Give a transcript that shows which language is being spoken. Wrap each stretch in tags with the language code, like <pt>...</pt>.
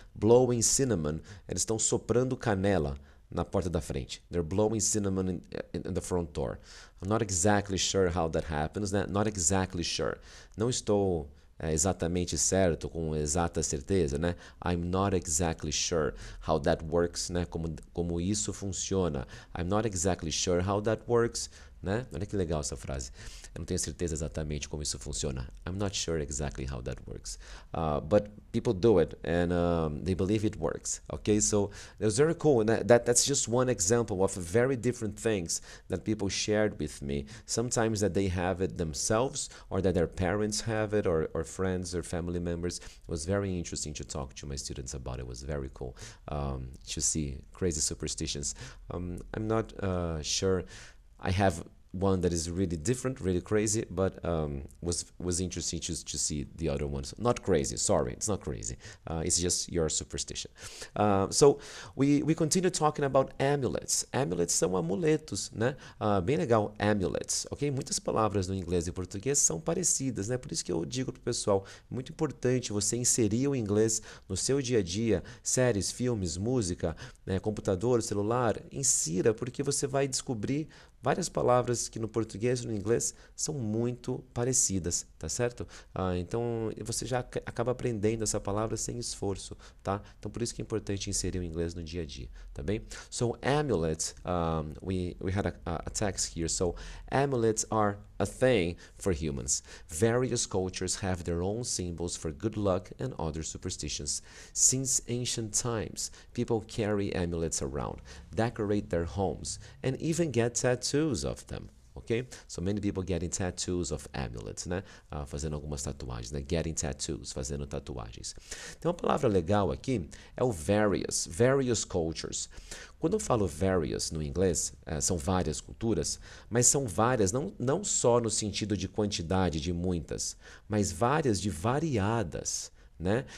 <en>Blowing cinnamon,</en> <pt>eles estão soprando canela na porta da frente.</pt> <en>They're blowing cinnamon in the front door. I'm not exactly sure how that happens, né? Not exactly sure.</en> <pt>Não estou exatamente certo, com exata certeza, né?</pt> <en>I'm not exactly sure how that works, né?</en> <pt>Como isso funciona.</pt> <en>I'm not exactly sure how that works, né?</en> <pt>Olha que legal essa frase. Eu não tenho certeza exatamente como isso funciona.</pt> <en>I'm not sure exactly how that works. But people do it and they believe it works. Okay, so it was very cool. And that's just one example of very different things that people shared with me. Sometimes that they have it themselves or that their parents have it or friends or family members. It was very interesting to talk to my students about it. It was very cool to see crazy superstitions. I'm not sure I have one that is really different, really crazy, but was interesting to see the other ones. Not crazy, sorry, it's not crazy. It's just your superstition. So we continue talking about amulets.</en> <pt>Amulets são amuletos, né? Bem legal, amulets, ok? Muitas palavras no inglês e português são parecidas, né? Por isso que eu digo pro pessoal, muito importante você inserir o inglês no seu dia a dia, séries, filmes, música, né? Computador, celular, insira, porque você vai descobrir várias palavras que no português e no inglês são muito parecidas, tá certo? Então você já acaba aprendendo essa palavra sem esforço, tá? Então por isso que é importante inserir o inglês no dia a dia, tá bem?</pt> <en>So amulets, we had a text here. So amulets are a thing for humans. Various cultures have their own symbols for good luck and other superstitions. Since ancient times, people carry amulets around, decorate their homes, and even get tattoos of them. Okay? So many people getting tattoos of amulets, né?</en> <pt>Fazendo algumas tatuagens, né?</pt> <en>Getting tattoos,</en> <pt>fazendo tatuagens. Então, uma palavra legal aqui é o various, various cultures. Quando eu falo various no inglês, são várias culturas, mas são várias não só no sentido de quantidade, de muitas, mas várias de variadas, né?</pt>